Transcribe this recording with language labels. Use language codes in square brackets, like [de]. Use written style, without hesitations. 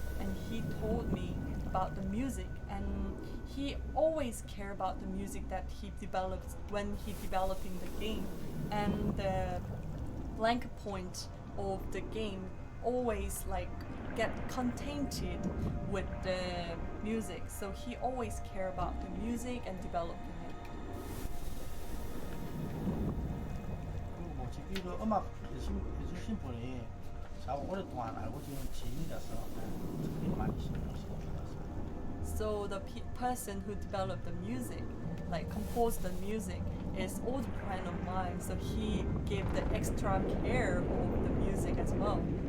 [en] And he told me about the music, and he always cared about the music that he developed when he developing the game, and the blank point of the game always like get contained with the music. So he always care about the music and developing it. [ko] 그리고 뭐 지금 이거 음악 해주신 분이 저하고 오랫동안 알고 지낸 지인이라서 특별히 많이 신경 쓰는 것 같습니다. [en] So the person who developed the music, like composed the music, is old friend of mine. So he gave the extra care of the music as well.